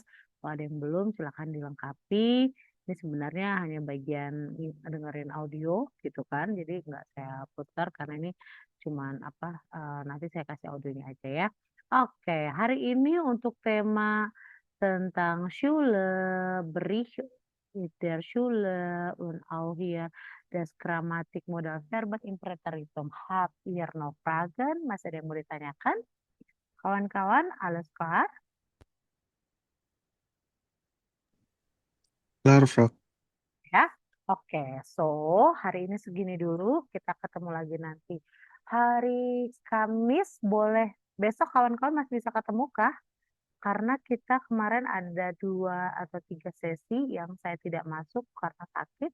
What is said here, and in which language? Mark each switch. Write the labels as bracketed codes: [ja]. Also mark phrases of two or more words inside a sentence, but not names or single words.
[id] Kalau ada yang belum silakan dilengkapi. Ini sebenarnya hanya bagian dengerin audio gitu kan, jadi nggak saya putar karena ini cuman nanti saya kasih audionya aja ya. Oke, hari ini untuk tema tentang Schule, [de] Bericht der Schule und auch hier das Grammatikmodell Verben im Präteritum. Habt ihr noch Fragen? [id] Masih ada yang mau ditanyakan? Kawan-kawan, [de] alles klar? Klar, Frau. [id] Ya, oke. So, hari ini segini dulu. Kita ketemu lagi nanti. Hari Kamis boleh. Besok kawan-kawan masih bisa ketemu kah? Karena kita kemarin ada 2 atau 3 sesi yang saya tidak masuk karena sakit.